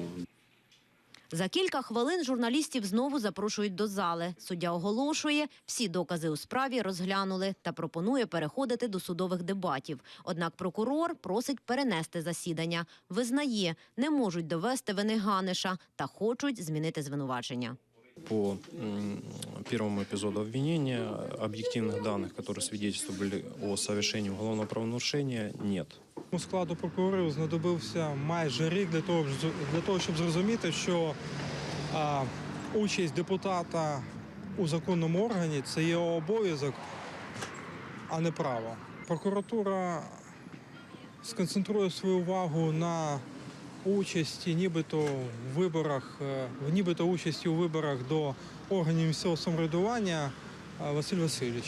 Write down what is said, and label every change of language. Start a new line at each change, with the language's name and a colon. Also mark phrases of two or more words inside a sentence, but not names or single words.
Ukrainian: За кілька хвилин журналістів знову запрошують до зали. Суддя оголошує, всі докази у справі розглянули та пропонує переходити до судових дебатів. Однак прокурор просить перенести засідання. Визнає, не можуть довести вини Ганиша та хочуть змінити звинувачення.
Russian: По первому эпизоду обвинения объективных данных, которые свидетельствовали о совершении уголовного правонарушения, нет.
Ukrainian: У складу прокурорів знадобився майже рік для того, щоб зрозуміти, що участь депутата у законному органі – це є обов'язок, а не право. Прокуратура сконцентрує свою увагу на участі нібито в виборах, участі у виборах до органів місцевого самоврядування Василя Васильовича.